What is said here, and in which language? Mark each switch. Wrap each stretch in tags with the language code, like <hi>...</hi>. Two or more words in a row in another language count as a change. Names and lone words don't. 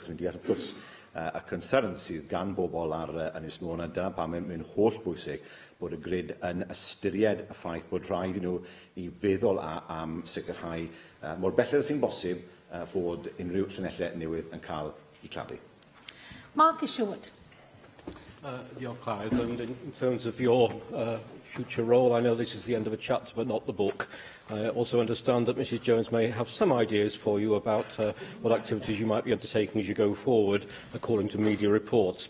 <cy>Ac ni'n deall wrth gwrs y concern sydd gan bobl ar Ynys Môn, a dyna pam mae'n holl bwysig bod y grid yn ystyried y ffaith bod rhaid i nhw i feddwl am sicrhau mor belled sy'n bosib bod unrhyw llinellau newydd yn cael eu claddu.</cy> <en>Mark Isherwood. Your Clive, and in terms of your future role, I know this is the end of a chapter but not the book. I also understand that Mrs Jones may have some ideas for you about what activities you might be undertaking as you go forward, according to media reports.</en>